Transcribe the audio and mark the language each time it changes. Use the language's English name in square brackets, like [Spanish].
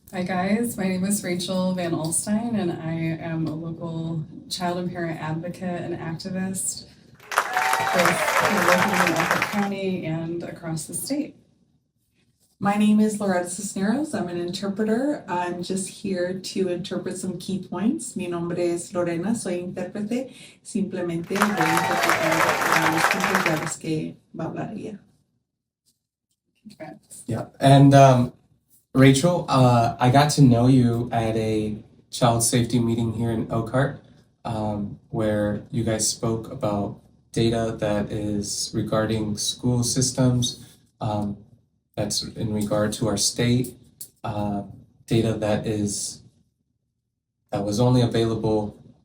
[English] Hi guys, my name is Rachel Van Alstine and I am a local child and parent advocate and activist, both locally in Elkhart County and across the state. My name is Loretta Cisneros. I'm an interpreter. I'm just here to interpret some key points. [Spanish] Mi nombre es Lorena, soy intérprete. Simplemente voy a interpretar los puntos claves que va a hablar ella. [English] Yeah, and Rachel, I got to know you at a child safety meeting here in Elkhart, where you guys spoke about data that is regarding school systems, that's in regard to our state, data that was only available